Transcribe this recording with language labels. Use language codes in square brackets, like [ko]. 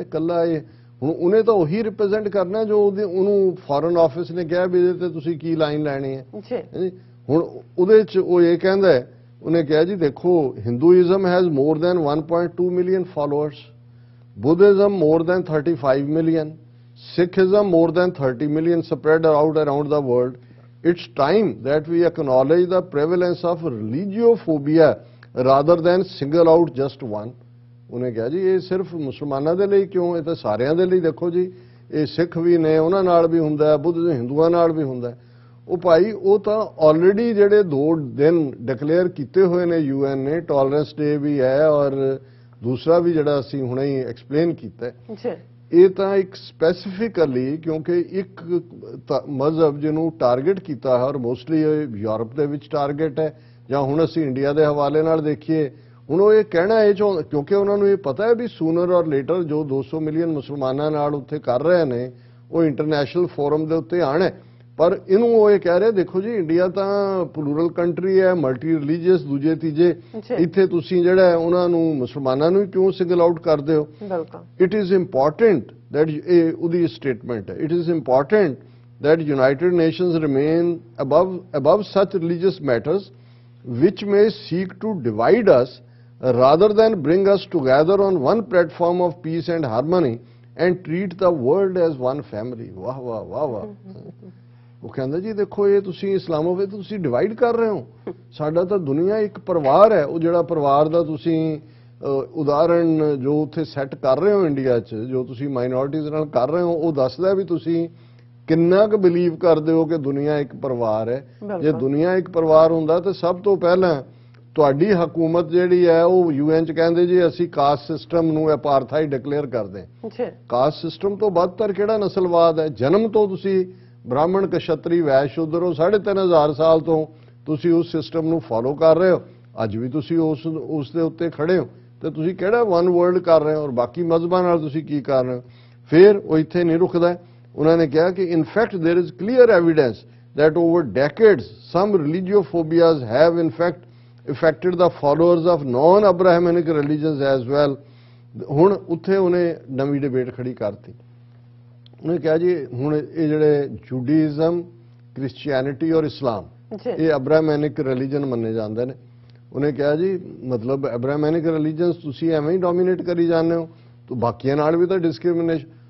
[pa] ਇਕੱਲਾ ਇਹ ਹੁਣ ਉਹਨੇ ਤਾਂ ਉਹੀ ਰਿਪਰੈਜ਼ੈਂਟ ਕਰਨਾ ਜੋ ਉਹਨੂੰ ਫੋਰਨ ਆਫਿਸ ਨੇ ਕਿਹਾ ਵੀ ਇਹਦੇ ਤੇ ਤੁਸੀਂ ਕੀ ਲਾਈਨ ਲੈਣੀ ਹੈ। ਹੁਣ ਉਹਦੇ 'ਚ ਉਹ ਇਹ ਕਹਿੰਦਾ ਹੈ, ਉਹਨੇ ਕਿਹਾ ਜੀ ਦੇਖੋ [en] Hinduism has more than 1.2 million followers, Buddhism more than 35 million, Sikhism more than 30 million spread out around the world. It's time that we acknowledge the prevalence of religiophobia rather than single out just one. [pa] ਉਹਨੇ ਕਿਹਾ ਜੀ ਇਹ ਸਿਰਫ ਮੁਸਲਮਾਨਾਂ ਦੇ ਲਈ ਕਿਉਂ, ਇਹ ਤਾਂ ਸਾਰਿਆਂ ਦੇ ਲਈ ਦੇਖੋ ਜੀ, ਇਹ ਸਿੱਖ ਵੀ ਨੇ ਉਹਨਾਂ ਨਾਲ ਵੀ ਹੁੰਦਾ ਹੈ, ਬੁੱਧ ਹਿੰਦੂਆਂ ਨਾਲ ਵੀ ਹੁੰਦਾ ਹੈ। ਉਹ ਭਾਈ ਉਹ ਤਾਂ ਆਲਰੇਡੀ ਜਿਹੜੇ 2 ਦਿਨ ਡਿਕਲੇਅਰ ਕੀਤੇ ਹੋਏ ਨੇ UN ਨੇ, ਟੋਲਰੈਂਸ ਡੇ ਵੀ ਹੈ ਔਰ ਦੂਸਰਾ ਵੀ ਜਿਹੜਾ ਅਸੀਂ ਹੁਣੇ ਹੀ ਐਕਸਪਲੇਨ ਕੀਤਾ ਹੈ। ਇਹ ਤਾਂ ਇੱਕ ਸਪੈਸੀਫਿਕਲੀ ਕਿਉਂਕਿ ਇੱਕ ਮਜ਼ਹਬ ਜਿਹਨੂੰ ਟਾਰਗੇਟ ਕੀਤਾ ਹੈ ਔਰ ਮੋਸਟਲੀ ਯੂਰਪ ਦੇ ਵਿੱਚ ਟਾਰਗੇਟ ਹੈ ਜਾਂ ਹੁਣ ਅਸੀਂ ਇੰਡੀਆ ਦੇ ਹਵਾਲੇ ਨਾਲ ਦੇਖੀਏ, ਹੁਣ ਉਹ ਇਹ ਕਹਿਣਾ ਇਹ ਕਿਉਂਕਿ ਉਹਨਾਂ ਨੂੰ ਇਹ ਪਤਾ ਹੈ ਵੀ ਸੂਨਰ ਔਰ ਲੇਟਰ ਜੋ 200 ਮਿਲੀਅਨ ਮੁਸਲਮਾਨਾਂ ਨਾਲ ਉੱਥੇ ਕਰ ਰਹੇ ਨੇ ਉਹ ਇੰਟਰਨੈਸ਼ਨਲ ਫੋਰਮ ਦੇ ਉੱਤੇ ਆਣਾ, ਪਰ ਇਹਨੂੰ ਉਹ ਇਹ ਕਹਿ ਰਹੇ ਦੇਖੋ ਜੀ ਇੰਡੀਆ ਤਾਂ ਪਲੂਰਲ ਕੰਟਰੀ ਹੈ, ਮਲਟੀ ਰਿਲੀਜੀਅਸ, ਦੂਜੇ ਤੀਜੇ, ਇੱਥੇ ਤੁਸੀਂ ਜਿਹੜਾ ਉਹਨਾਂ ਨੂੰ ਮੁਸਲਮਾਨਾਂ ਨੂੰ ਕਿਉਂ ਸਿੰਗਲ ਆਊਟ ਕਰਦੇ ਹੋ। [en] it is important that [pa] ਇਹ ਉਹਦੀ ਸਟੇਟਮੈਂਟ ਹੈ, [en] It is important that United Nations remain above such religious matters which may seek to divide us rather than bring us together on one platform of peace and harmony and treat the world as one family। [pa] ਵਾਹ ਵਾਹ ਵਾਹ ਵਾਹ। ਉਹ ਕਹਿੰਦਾ ਜੀ ਦੇਖੋ ਇਹ ਤੁਸੀਂ ਇਸਲਾਮੋਫੋਬੀਆ ਤੁਸੀਂ ਡਿਵਾਈਡ ਕਰ ਰਹੇ ਹੋ, ਸਾਡਾ ਤਾਂ ਦੁਨੀਆ ਇੱਕ ਪਰਿਵਾਰ ਹੈ। ਉਹ ਜਿਹੜਾ ਪਰਿਵਾਰ ਦਾ ਤੁਸੀਂ ਉਦਾਹਰਣ ਜੋ ਉੱਥੇ ਸੈੱਟ ਕਰ ਰਹੇ ਹੋ ਇੰਡੀਆ 'ਚ, ਜੋ ਤੁਸੀਂ ਮਾਈਨੋਰਟੀਜ਼ ਨਾਲ ਕਰ ਰਹੇ ਹੋ, ਉਹ ਦੱਸਦਾ ਵੀ ਤੁਸੀਂ ਕਿੰਨਾ ਕੁ ਬਿਲੀਵ ਕਰਦੇ ਹੋ ਕਿ ਦੁਨੀਆ ਇੱਕ ਪਰਿਵਾਰ ਹੈ। ਜੇ ਦੁਨੀਆ ਇੱਕ ਪਰਿਵਾਰ ਹੁੰਦਾ ਤਾਂ ਸਭ ਤੋਂ ਪਹਿਲਾਂ ਤੁਹਾਡੀ ਹਕੂਮਤ ਜਿਹੜੀ ਹੈ ਉਹ UN 'ਚ ਕਹਿੰਦੇ ਜੀ ਅਸੀਂ ਕਾਸਟ ਸਿਸਟਮ ਨੂੰ ਅਪਾਰਥਾਈਡ ਡਿਕਲੇਅਰ ਕਰਦੇ ਹਾਂ। ਕਾਸਟ ਸਿਸਟਮ ਤੋਂ ਬਦਤਰ ਕਿਹੜਾ ਨਸਲਵਾਦ ਹੈ। ਜਨਮ ਤੋਂ ਤੁਸੀਂ ਬ੍ਰਾਹਮਣ ਕਸ਼ਤਰੀ ਵੈਸ਼ ਸ਼ੂਦਰ ਹੋ, 3500 ਸਾਲ ਤੋਂ ਤੁਸੀਂ ਉਸ ਸਿਸਟਮ ਨੂੰ ਫੋਲੋ ਕਰ ਰਹੇ ਹੋ, ਅੱਜ ਵੀ ਤੁਸੀਂ ਉਸ ਦੇ ਉੱਤੇ ਖੜੇ ਹੋ, ਤੇ ਤੁਸੀਂ ਕਿਹੜਾ ਵਨ ਵਰਲਡ ਕਰ ਰਹੇ ਹੋ ਔਰ ਬਾਕੀ ਮਜ਼ਹਬਾਂ ਨਾਲ ਤੁਸੀਂ ਕੀ ਕਰ ਰਹੇ ਹੋ। ਫਿਰ ਉਹ ਇੱਥੇ ਨਹੀਂ ਰੁਕਦਾ। ਉਹਨਾਂ ਨੇ ਕਿਹਾ ਕਿ [en] In fact there is clear evidence that over decades some religiophobias have in fact affected the followers of non-Abrahamic religions as well। [pa] ਹੁਣ ਉੱਥੇ ਉਹਨੇ ਨਵੀਂ ਡਿਬੇਟ ਖੜੀ ਕਰਤੀ। ਉਹਨੇ ਕਿਹਾ ਜੀ ਹੁਣ ਇਹ ਜਿਹੜੇ ਜੂਡਾਇਜ਼ਮ, ਕ੍ਰਿਸਚੀਅਨਿਟੀ ਔਰ ਇਸਲਾਮ ਇਹ ਅਬਰਾਹਮੈਨਿਕ ਰਿਲੀਜਨ ਮੰਨੇ ਜਾਂਦੇ ਨੇ। ਉਹਨੇ ਕਿਹਾ ਜੀ ਮਤਲਬ ਅਬਰਾਹਮੈਨਿਕ ਰਿਲੀਜਨਸ ਤੁਸੀਂ ਐਵੇਂ ਹੀ ਡੋਮੀਨੇਟ ਕਰੀ ਜਾਂਦੇ ਹੋ, ਤਾਂ ਬਾਕੀਆਂ ਨਾਲ ਵੀ ਤਾਂ ਡਿਸਕ੍ਰਿਮੀਨੇਸ਼ਨ।